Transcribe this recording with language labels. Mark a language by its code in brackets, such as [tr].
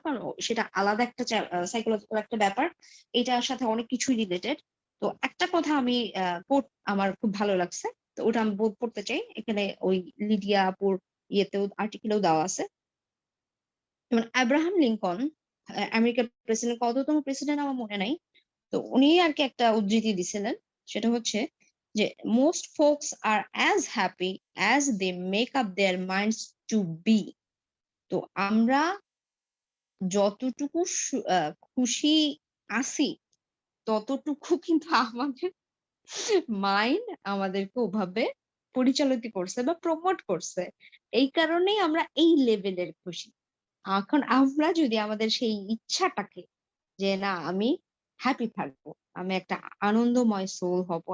[bn] কারণ সেটা আলাদা একটা সাইকোলজিক্যাল একটা ব্যাপার। এটার সাথে অনেক কিছুই রিলেটেড। তো একটা কথা আমি কোট আমার খুব ভালো লাগছে। তো ওটা আমি পড়তে চাই। এখানে ওই লিডিয়া আপুর ইয়েতেও আর্টিকেলেও দেওয়া আছে। যেমন আব্রাহাম লিংকন আমেরিকার প্রেসিডেন্ট, কততম প্রেসিডেন্ট আমার মনে নাই। তো উনি আরকি একটা উদ্ধৃতি দিছিলেন। সেটা হচ্ছে যে, [en] "Most folks are as happy as they make up their minds to be." [bn] তো আমরা যতটুকু খুশি আছি, ততটুকু কিন্তু আমাদের মাইন্ড আমাদেরকে ওভাবে পরিচালিত করছে বা প্রমোট করছে। এই কারণেই আমরা এই লেভেলের খুশি। এখন আমরা যদি আমাদের সেই ইচ্ছাটাকে যে না আমি হ্যাপি থাকবো, আমি একটা আনন্দময় সোল হব।